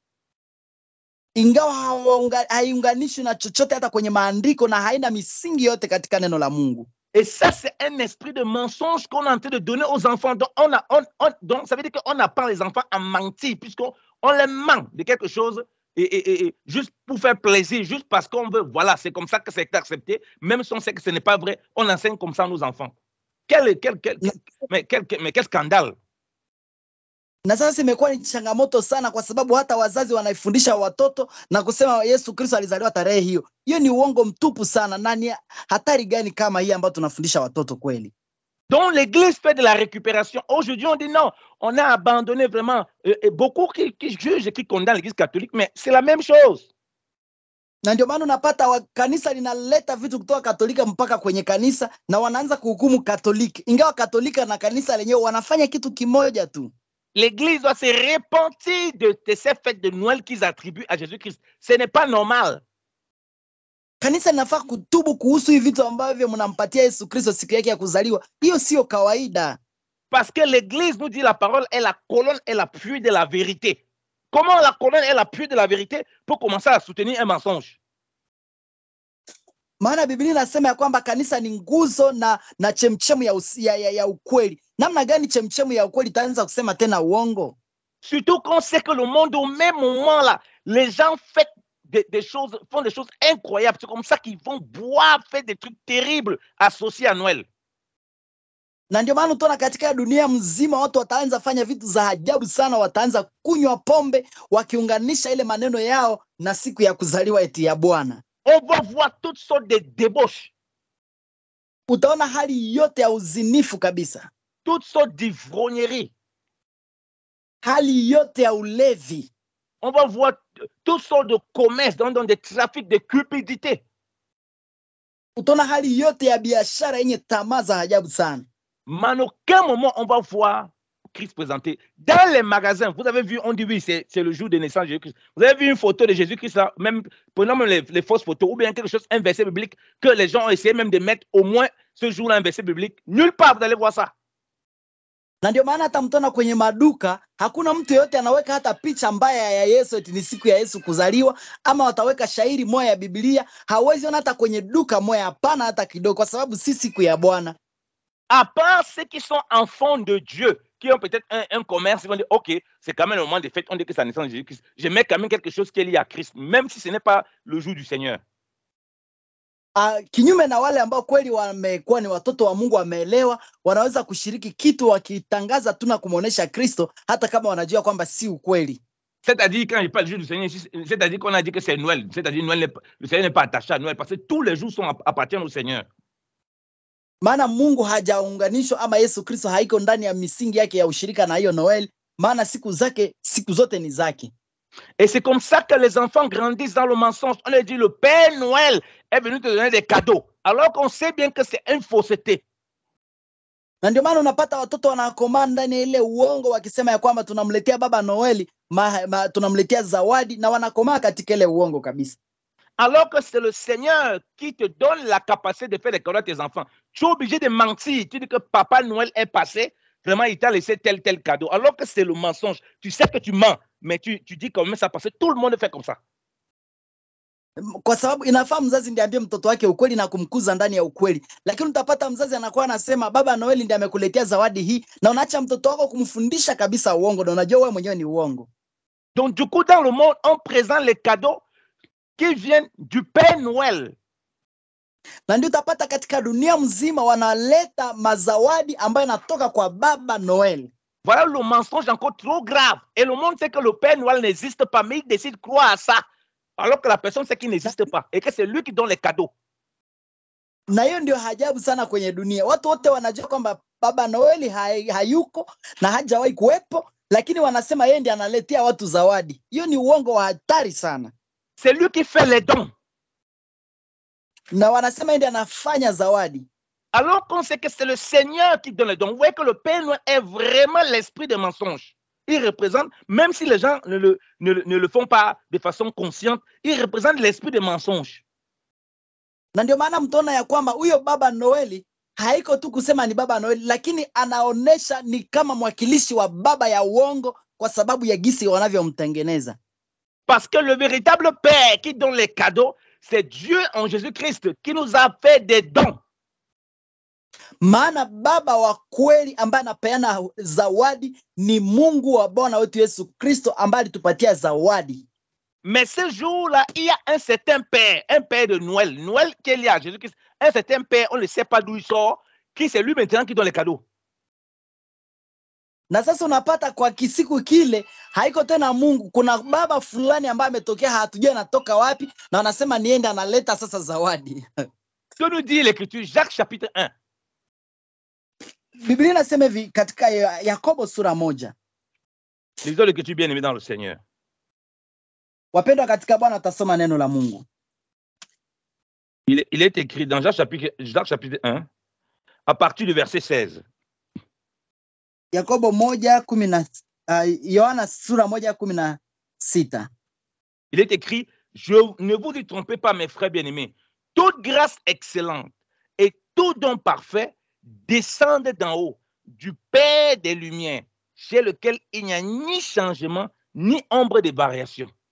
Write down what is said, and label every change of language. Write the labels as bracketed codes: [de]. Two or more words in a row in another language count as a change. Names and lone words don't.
[sw] Ingawa haiunganishwi na chochote hata kwenye maandiko na haina misingi yote katika neno la Mungu. [fr] Et ça, c'est un esprit de mensonge qu'on est en train de donner aux enfants. Donc, donc ça veut dire qu'on apprend les enfants à mentir, puisqu'on les ment de quelque chose, et juste pour faire plaisir, juste parce qu'on veut, voilà, c'est comme ça que c'est accepté, même si on sait que ce n'est pas vrai, on enseigne comme ça à nos enfants. Mais quel scandale! [sw] Na sasa imekuwa ni changamoto sana kwa sababu hata wazazi wanaifundisha watoto na kusema Yesu Kristo alizaliwa tarehe hiyo. Hiyo ni uongo mtupu sana, na ni hatari gani kama hii ambayo tunafundisha watoto kweli? [fr] Donc l'église fait de la récupération. Aujourd'hui on dit non, on a abandonné vraiment beaucoup qui jugent et qui condamnent l'église catholique, mais c'est la même chose. [sw] Na ndio maana unapata kanisa linaleta vitu kutoka Katolika mpaka kwenye kanisa na wanaanza kuhukumu Katoliki. Ingawa Katolika na kanisa lenyewe wanafanya kitu kimoja tu. [fr] L'Église doit se repentir de ces fêtes de Noël qu'ils attribuent à Jésus-Christ. Ce n'est pas normal. [sw] Kanisa linafaa kutubu kuhusu hivi vitu ambavyo mnampatia Yesu Kristo siku yake ya kuzaliwa. Hiyo sio kawaida. [fr] Parce que l'Église nous dit la parole est la colonne et l'appui de la vérité. Comment la colonne est l'appui de la vérité pour commencer à soutenir un mensonge? [sw] Maana Biblia inasema ya kwamba kanisa ni nguzo na chemchemu ya ukweli. Namna gani chemchemu ya ukweli itaanza kusema tena uongo? [fr] Surtout quand on sait que le monde au même moment là, les gens font des choses incroyables. C'est comme ça qu'ils vont boire, faire des trucs terribles associés à Noël. [sw] Na ndio maana utaona katika dunia mzima watu wataanza fanya vitu za ajabu sana, wataanza kunywa pombe wakiunganisha ile maneno yao na siku ya kuzaliwa eti ya Bwana. [fr] On va voir toutes sortes de débauches. [sw] Utaona hali yote ya uzinifu kabisa. [fr] Toutes sortes d'ivrognerie. [sw] Hali yote ya ulevi. [fr] On va voir toutes sortes de commerces, dans des trafics de cupidité. [sw] Utaona hali yote ya biashara yenye tamaa za ajabu sana. [fr] Mais à aucun moment on va voir Christ présenté. Dans les magasins, vous avez vu, on dit oui, c'est le jour de naissance de Jésus-Christ. Vous avez vu une photo de Jésus-Christ là, même prenons même les fausses photos, ou bien quelque chose, un verset biblique, que les gens ont essayé même de mettre au moins ce jour-là un verset biblique. Nulle part vous allez voir ça. [sw] Na ndio maana hata mtona kwenye maduka hakuna mtu yote anaweka hata picha mbaya ya Yesu eti ni siku ya Yesu kuzaliwa, ama wataweka shairi moja ya Biblia. Hawezi ona hata kwenye duka moja, hapana hata kidogo, kwa sababu si siku ya Bwana. [fr] À part ceux qui sont enfants de Dieu, qui ont peut-être un commerce, ils vont dire, ok, c'est quand même le moment des fêtes, on dit que c'est la naissance de Jésus-Christ. Je mets quand même quelque chose qui est lié à Christ, même si ce n'est pas le jour du Seigneur. [sw] Kinyume na wale ambao kweli wamekuwa ni watoto wa Mungu, wameelewa, wanaweza kushiriki kitu wakitangaza tu na kumuonesha Kristo, hata kama wanajua kwamba si ukweli. [fr] C'est-à-dire, quand je parle du jour du Seigneur, c'est-à-dire qu'on a dit que c'est Noël. C'est-à-dire, le Seigneur n'est pas attaché à Noël, parce que tous les jours appartiennent au Seigneur. [sw] Maana Mungu hajaunganishwa ama Yesu Kristo haiko ndani ya misingi yake ya ushirika na hiyo Noel, maana siku zote ni zake. [fr] Et c'est comme ça que les enfants grandissent dans le mensonge. On leur dit le Père Noël est venu te donner des cadeaux, alors qu'on sait bien que c'est une fausseté. [sw] Na ndio maana unapata watoto wanakomaa ndani ya ile uongo wakisema ya kwamba tunamletea baba Noeli, tunamletea zawadi, na wanakomaa katika ile uongo kabisa. [fr] Alors que c'est le Seigneur qui te donne la capacité de faire des cadeaux à tes enfants. Tu es obligé de mentir. Tu dis que Papa Noël est passé, vraiment il t'a laissé tel cadeau. Alors que c'est le mensonge. Tu sais que tu mens, mais tu dis quand même ça parce que tout le monde fait comme ça. [sw] Kwa sababu inafaa mzazi ndiye ambie mtoto wake ukweli na kumkuza ndani ya ukweli. Lakini utapata mzazi anakuwa anasema baba Noeli ndiye amekuletea zawadi hii, na unaacha mtoto wako kumfundisha kabisa uongo, na unajua wewe mwenyewe ni uongo. [fr] Donc du coup dans le monde on présente les cadeaux qui viennent du Père Noël. [sw] Na ndio utapata katika dunia mzima wanaleta mazawadi ambayo yanatoka kwa baba Noël. [fr] Voilà le mensonge encore trop grave. Et le monde sait que le Père Noël n'existe pas, mais il décide de croire à ça. Alors que la personne sait qu'il n'existe pas et que c'est lui qui donne les cadeaux. [sw] Na hiyo ndio ajabu sana kwenye dunia. Watu wote wanajua kwamba baba Noeli hayuko na hajawahi kuwepo, lakini wanasema yeye ndiye analetea watu zawadi. Hiyo ni uongo wa hatari sana. [fr] C'est lui qui fait les dons. [sw] Na wanasema yeye ndiye anafanya zawadi. [fr] Alors qu'on sait que c'est le Seigneur qui donne les dons. Vous voyez que le Père Noël est vraiment l'esprit des mensonges. Il représente, même si les gens ne le font pas de façon consciente, il représente l'esprit des mensonges. [sw] Na ndio maana mtaona ya kwamba huyo baba Noeli haiko tu kusema ni baba Noeli, lakini anaonesha ni kama mwakilishi wa baba ya uongo kwa sababu ya gisi wanavyomtengeneza. [fr] Parce que le véritable Père qui donne les cadeaux, c'est Dieu en Jésus-Christ qui nous a fait des dons. [sw] Maana baba wa kweli ambaye anapeana zawadi ni Mungu wa Bwana wetu Yesu Kristo ambaye alitupatia zawadi. [fr] Mais ce jour-là, il y a un certain Père, un Père de Noël. Noël qui est lié à Jésus-Christ. Un certain Père, on ne sait pas d'où il sort, qui c'est lui maintenant qui donne les cadeaux. [sw] Na sasa unapata kwa kisiku kile haiko tena Mungu, kuna baba fulani ambaye ametokea, hatujui anatoka wapi, na wanasema niende analeta sasa zawadi. [fr] Ce que nous dit l'Écriture, Jacques chapitre 1. [sw] Biblia inasema hivi katika Yakobo sura 1. [fr] Lisons l'Écriture bien-aimé dans le Seigneur. [sw] Wapendwa katika Bwana, utasoma neno la Mungu. [fr] Il est écrit dans Jacques chapitre 1, à partir du verset 16. [sw] Yakobo 1:10, Yohana sura 1:16. [fr] Il est écrit, ne vous y trompez pas, mes frères bien-aimés. Toute grâce excellente et tout don parfait descendent d'en haut, du Père des Lumières, chez lequel il n'y a ni changement, ni ombre de variation.